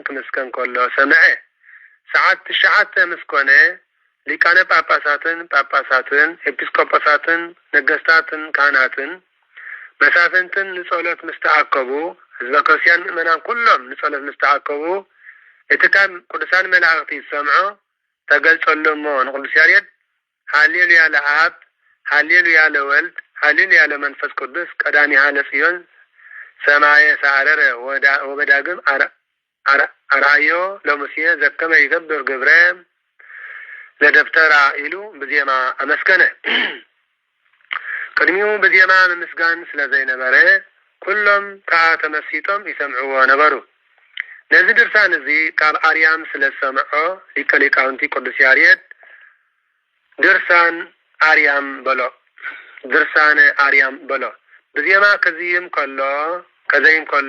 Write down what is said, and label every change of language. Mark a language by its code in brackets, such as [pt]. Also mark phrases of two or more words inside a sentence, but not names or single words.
[ti] ክምስከን ከሎ ሰምዐ ሰዓት 9 ምስኮነ ሊቃነ ጳጳሳትን ኤጲስቆጶሳትን ነገስታትን ካህናትን መሳፍንትን ንጸሎት ምስተአከቡ ህዝበ ክርስቲያን ምእመናን ኩሎም ንጸሎት ምስተአከቡ እቲ ካብ ቅዱሳን መላእክቲ ሰምዖ ተገልጸሎሞ ንቅዱስ ያሬድ [gez] ሃሌሉያ ለአብ ሃሌሉያ ለወልድ ሃሌሉያ ለመንፈስ ቅዱስ ቀዳሚሃ ለጽዮን ሰማየ ሳረረ ወበዳግም አርአዮ ለሙሴ ዘከመ ይገብር ግብረ ለደብተራ [ti] ኢሉ በዜማ አመስከነ ቅድሚው በዜማ ምስጋን ስለዘይነበረ ኩሎም ተመስይጦም ይሰምዑዎ ነበሩ ነዚህ ድርሳን እዚ ካብ አርያም ስለሰምዖ ሊቀሊቃውንቲ ቅዱስ ያሬድ ድርሳን አርያም በሎ ድርሳን አርያም በሎ በዜማ ከዚህም ከዘይም ከሎ